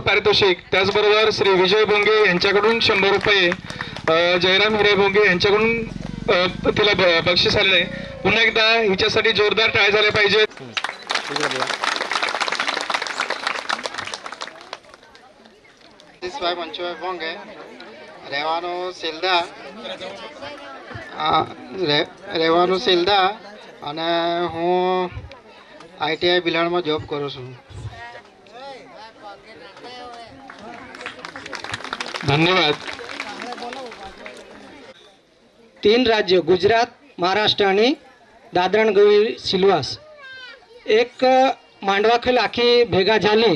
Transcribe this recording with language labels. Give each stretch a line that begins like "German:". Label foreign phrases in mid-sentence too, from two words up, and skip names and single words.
Marathi: पारितोषिक, त्याचबरोबर श्री विजय भोंगे यांच्याकडून 100 रुपये, जयराम हिरे भोंगे यांच्याकडून तिला बक्षीस आलेलं आहे. पुन्हा एकदा हिच्यासाठी जोरदार टाळ्या झाल्या पाहिजेत.
Gujarati: ભાઈ મંચુભાઈ ભોંગે રહેવાનું સેલદા રહેવાનું સેલદા અને હું આઈટીઆઈ બિલાડમાં જોબ કરું છું.
Marathi: धन्यवाद. 3 राज्य गुजरात, महाराष्ट्र आणि दादरा नगर हवेली सिल्वास एक मांडवाखेल आखी भेगा झाली.